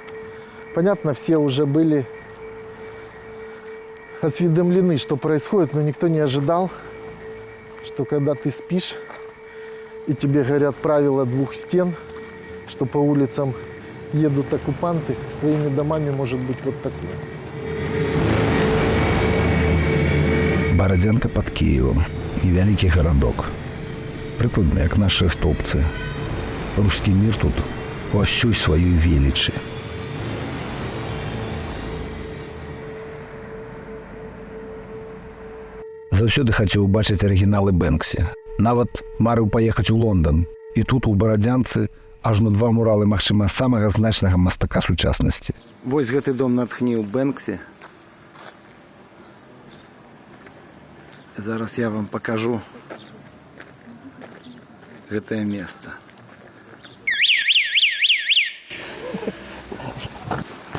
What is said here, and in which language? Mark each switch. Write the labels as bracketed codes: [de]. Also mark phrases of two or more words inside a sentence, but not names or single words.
[ru] Понятно, все уже были осведомлены, что происходит, но никто не ожидал, что когда ты спишь, и тебе говорят правила 2 стен, что по улицам едут оккупанты, с твоими домами может быть вот такое. Бородянка под Киевом. [be] Невялікі гарадок. Прыкладна, як нашыя стопцы. Рускі мір тут у ўсёй сваёй велічы. Заўсёды хацеў убачыць арыгіналы Бэнксі. Нават марыў паехаць у Лондан. І тут у Барадзянцы ажно 2 муралы, магчыма, самага значнага мастака сучаснасці. Вось гэты дом натхніў Бэнксі. Зараз я вам покажу гэтае месца.